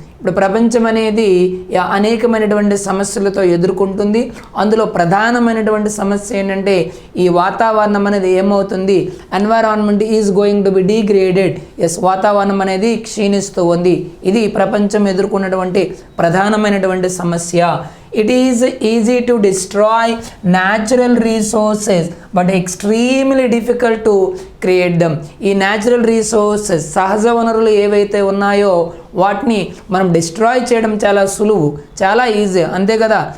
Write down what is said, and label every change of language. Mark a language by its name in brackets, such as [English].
[Telugu] ఇప్పుడు ప్రపంచం అనేది అనేకమైనటువంటి సమస్యలతో ఎదుర్కొంటుంది. అందులో ప్రధానమైనటువంటి సమస్య ఏంటంటే ఈ వాతావరణం అనేది ఏమవుతుంది, [English] Environment is going to be degraded. [Telugu] Yes, వాతావరణం అనేది క్షీణిస్తూ ఉంది. ఇది ప్రపంచం ఎదుర్కొన్నటువంటి ప్రధానమైనటువంటి సమస్య. [English] It is easy to destroy natural resources but extremely difficult to create them. [Telugu] ఈ న్యాచురల్ రీసోర్సెస్, సహజ వనరులు ఏవైతే ఉన్నాయో వాటిని మనం డిస్ట్రాయ్ చేయడం చాలా సులువు, చాలా ఈజీ, అంతే కదా.